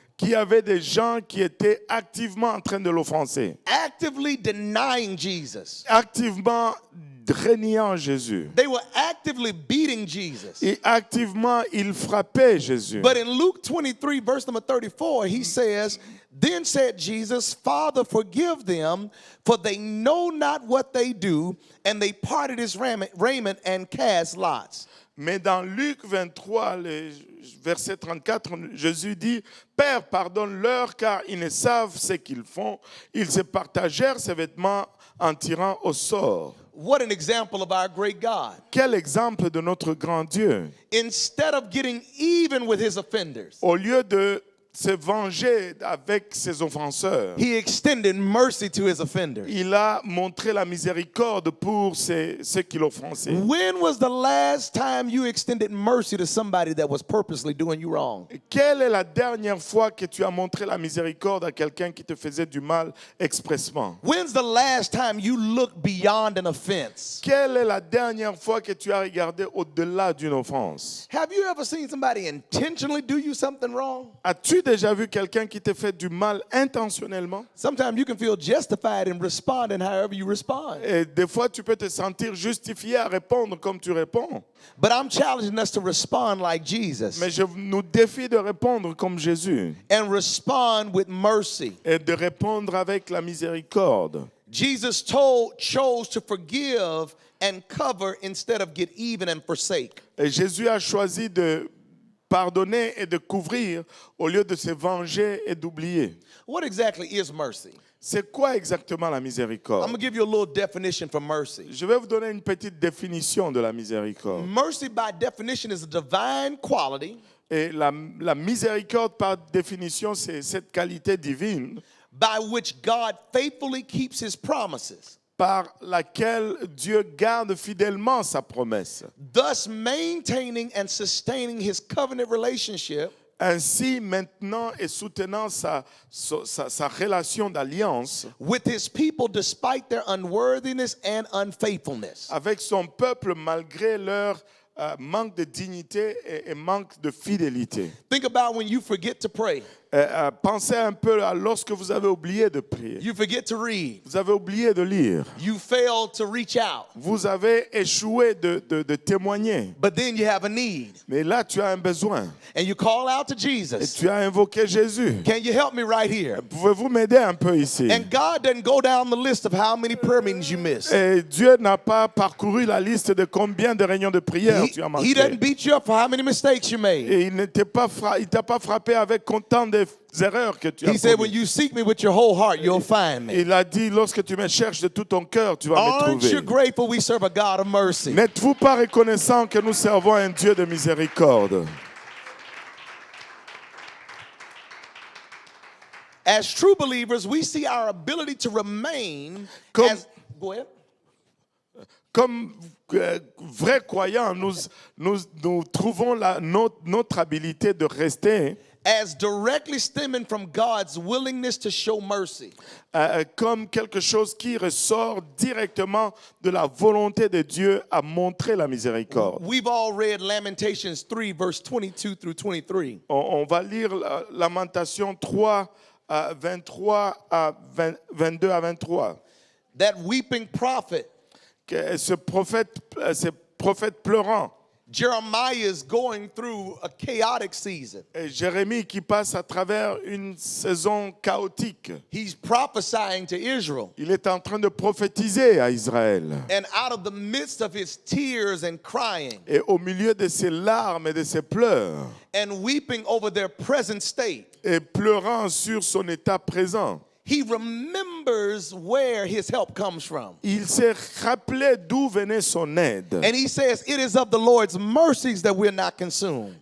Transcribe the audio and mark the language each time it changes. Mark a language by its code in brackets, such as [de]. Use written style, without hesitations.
[fr] qu'il y avait des gens qui étaient activement en train de l'offenser, [en] actively denying Jesus. [fr] activement reniant Jésus. [en] They were actively beating Jesus. [fr] Et activement, ils frappaient Jésus. [en] But in Luke 23, verse number 34, he says, "Then said Jesus, Father, forgive them, for they know not what they do. And they parted his raiment and cast lots." [fr] Mais dans Luc 23, verset 34, Jésus dit, « Père, pardonne-leur car ils ne savent ce qu'ils font. » Ils se partagèrent ses vêtements en tirant au sort. [en] What an example of our great God. [fr] Quel exemple de notre grand Dieu. [en] Instead of getting even with his offenders, [fr] Au lieu de se venger avec ses offenseurs, [en] he extended mercy to his offenders. [fr] il a montré la miséricorde pour ceux qui l'offensaient. [en] When was the last time you extended mercy to somebody that was purposely doing you wrong? [fr] Quelle est la dernière fois que tu as montré la miséricorde à quelqu'un qui te faisait du mal expressement? [en] When's the last time you looked beyond an offense? [fr] Quelle est la dernière fois que tu as regardé au-delà d'une offense? [en] Have you ever seen somebody intentionally do you something wrong? [fr] As-tu déjà vu quelqu'un qui te fait du mal intentionnellement? [en] Sometimes you can feel justified in responding however you respond. [fr] Et des fois, tu peux te sentir justifié à répondre comme tu réponds. [en] But I'm challenging us to respond like Jesus [fr] Mais je nous défie de répondre comme Jésus [en] and respond with mercy. [fr] et de répondre avec la miséricorde. [en] Jesus chose to forgive and cover instead of get even and forsake. [fr] Et Jésus a choisi de pardonner et de couvrir au lieu de se venger et d'oublier. [en] What exactly is mercy? [fr] C'est quoi exactement la [en] I'm [fr] miséricorde? [en] going to give you a little definition for mercy. [fr] Je vais vous donner une petite définition de la miséricorde. [en] Mercy, by definition, is a divine quality [fr] Et la miséricorde, par définition, c'est cette qualité divine [en] by which God faithfully keeps his promises, [fr] par laquelle Dieu garde fidèlement sa promesse, [en] thus maintaining and sustaining his covenant relationship [fr] ainsi maintenant et soutenant sa relation d'alliance [en] with his people despite their unworthiness and unfaithfulness. [fr] avec son peuple malgré leur manque de dignité et manque de fidélité. [en] Think about when you forget to pray, [fr] Pensez un peu à lorsque vous avez oublié de prier. [en] you forget to read, [fr] Vous avez oublié de lire. [en] you fail to reach out, [fr] Vous avez échoué de témoigner. [en] but then you have a need [fr] Mais là, tu as un besoin. [en] and you call out to [fr] Et [en] Jesus. [fr] tu as invoqué Jésus. [en] Can you help me right here? [fr] Pouvez-vous m'aider un peu ici? [en] And God doesn't go down the list of how many prayer meetings you missed. [fr] Et Dieu n'a pas parcouru la liste de combien de réunions de prière tu as [en] He [fr] manqué. [en] doesn't beat you up for how many mistakes you made. [fr] Et il t'a pas frappé avec autant des erreurs que tu as [en] He said, when [fr] commises. [en] you seek me with your whole heart, you'll find me. [fr] Il a dit, lorsque tu me cherches de tout ton cœur, tu vas me [en] Aren't you [fr] trouver. [en] grateful we serve a God of mercy? [fr] N'êtes-vous pas reconnaissant que nous servons un Dieu de miséricorde? [en] As true believers, we see our ability to remain [fr] Comme- [en] as... Go ahead. [fr] Comme vrais croyants, nous trouvons notre habilité de rester [en] As directly stemming from God's willingness to show mercy. [fr] comme quelque chose qui ressort directement de la volonté de Dieu à montrer la miséricorde. [en] We've all read Lamentations 3, verse 22 through 23. [fr] On va lire Lamentation 3, 23 à 22 à 23. [en] That weeping prophet, [fr] Que ce prophète pleurant, [en] Jeremiah, is going through a chaotic season. [fr] et Jérémie qui passe à travers une saison chaotique. [en] He's prophesying to Israel. [fr] Il est en train de prophétiser à Israël. [en] And out of the midst of his tears and crying [fr] Et au milieu de ses larmes et de ses pleurs, [en] and weeping over their present state, [fr] et pleurant sur son état présent, [en] he remembers where his help comes from. [fr] il s'est rappelé d'où venait son aide. [en] And he says, it is of the Lord's mercies that we're not consumed.